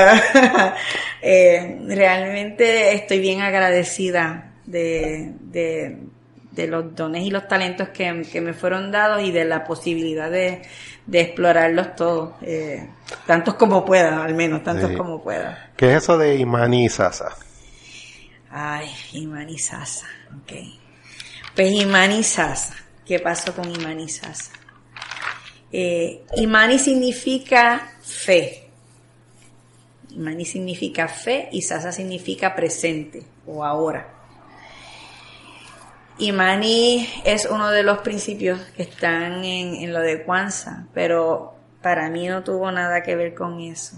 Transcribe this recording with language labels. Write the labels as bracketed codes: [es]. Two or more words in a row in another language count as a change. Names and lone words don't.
[es] Realmente estoy bien agradecida de los dones y los talentos que me fueron dados y de la posibilidad de explorarlos todos, tantos como pueda, al menos tantos como pueda. ¿Qué es eso de Imani Sasa? Ay, Imani Sasa, okay. Pues Imani Sasa, ¿qué pasó con Imani Sasa? Imani significa fe. Imani significa fe y Sasa significa presente o ahora. Imani es uno de los principios que están en lo de Kwanzaa, pero para mí no tuvo nada que ver con eso.